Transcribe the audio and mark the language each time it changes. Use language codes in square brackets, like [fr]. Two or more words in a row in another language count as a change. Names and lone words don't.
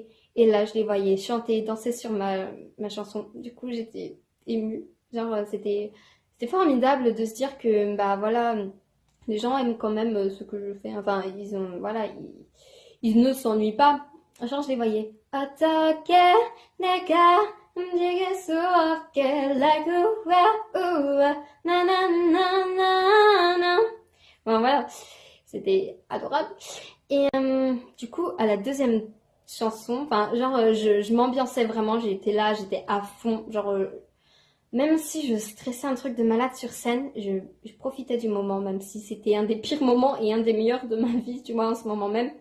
[fr] Et là, je les voyais chanter, danser sur ma chanson. Du coup, j'étais émue. Genre, c'était formidable de se dire que, bah voilà, les gens aiment quand même ce que je fais. Enfin, voilà, ils ne s'ennuient pas. Genre, je les voyais. [ko] 어떻게 내가 움직일 수 없게 like 우와 나나나나나. [fr] Bon, voilà, c'était adorable. Et du coup, à la deuxième chanson, enfin, genre, je m'ambiançais vraiment, j'étais là, j'étais à fond, genre, même si je stressais un truc de malade sur scène, je profitais du moment, même si c'était un des pires moments et un des meilleurs de ma vie, tu vois, en ce moment même.